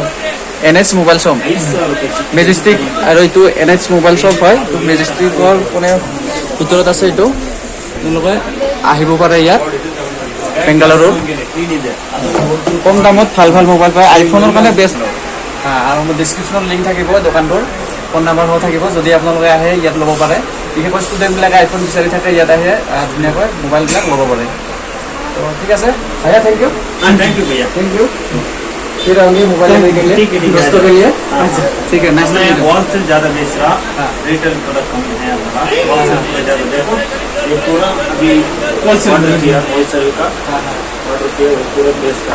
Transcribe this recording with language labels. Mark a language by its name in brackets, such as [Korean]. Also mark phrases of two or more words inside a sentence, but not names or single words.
[Assamese] NH Mobile Shop মেজেষ্টিক আৰু এইটো NH Mobile Shop হয় মেজেষ্টিকৰ কোনে ভিতৰত আছে এইটো আপোনালোকে আহিব পাৰে ইয়াত বেংগালুৰু কম দামত ভাল মোবাইল পায় আইফোনৰ কাৰণে বেষ্ট আৰু মোৰ ডিছক্ৰিপশ্যনত লিংক থাকিব দোকানটোৰ ফোন নাম্বাৰ থাকিব যদি আপোনালোকে আহে ইয়াত ল'ব পাৰে বিশেষকৈ ষ্টুডেণ্টবিলাকে আইফোন বিচাৰি থাকে ইয়াত আহে ধুনীয়াকৈ মোবাইলবিলাক ল'ব পাৰে তো ঠিক আছে भैया [English] thank you thank you भैया thank you [Hindi] फिर आएंगे मोबाइल लेने के लिए ठीक है दोस्तों के लिए ठीक है नेक्स्ट मैं होलसेल ज़्यादा बेच रहा [English] retail product [Hindi] कम है हमारा होलसेल में ज़्यादा देखो ये पूरा अभी होलसेल किया होलसेल का ऑर्डर किया पूरा बेच का